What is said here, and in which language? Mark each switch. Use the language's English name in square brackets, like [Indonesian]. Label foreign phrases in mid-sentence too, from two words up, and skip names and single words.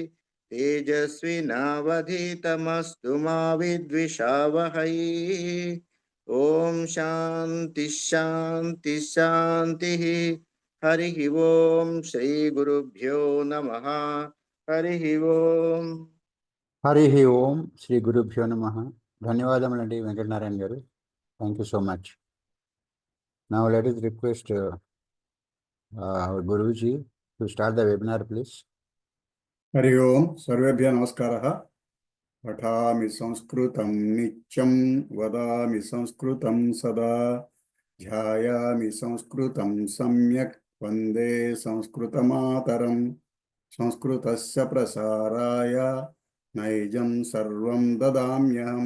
[Sanskrit] तेजस्विनावधीतमस्तु मा विद्विषावहै ॐ शान्ति शान्ति शान्तिः हरिः ॐ श्रीगुरुभ्यो नमः हरिः ॐ हरि ओम् श्री गुरु भ्यो नमः. [Telugu] ధన్యవాదములండి వెంకటనారాయణ గారు. [English] Thank you so much. Now let us request our Guruji to start the webinar, please. [Sanskrit] हरि ओम सर्वेभ्यः नमस्कारः। पठामि संस्कृतं नित्यं वदामि संस्कृतं सदा ध्यायामि संस्कृतं सम्यक् वन्दे संस्कृतमातरं संस्कृतस्य प्रसाराय नैजं सर्वं ददाम्यहं